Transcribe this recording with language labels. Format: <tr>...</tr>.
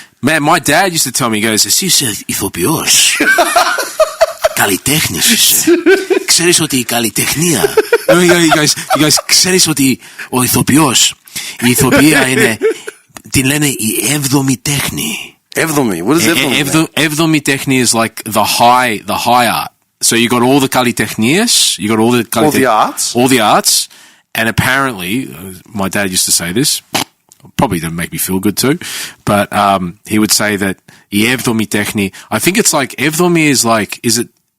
<en>Man, my dad used to tell me, he goes,</en> <el>εσύ είσαι ηθοποιός. Καλλιτέχνης. Ξέρεις ότι η καλλιτεχνία.</el> <en>He goes,</en> <el>ξέρεις ότι ο ηθοποιός, η ηθοποιία είναι, την λένε η έβδομη τέχνη. Έβδομη?</el> <en>What is έβδομη? Έβδομη τέχνη is like the high art. So you got all the kalitechnias, you got all the arts, and apparently, my dad used to say this, probably to make me feel good too, but he would say that</en> <el>η έβδομη τέχνη,</el> <en>I think it's like, έβδομη is like, is it?</en>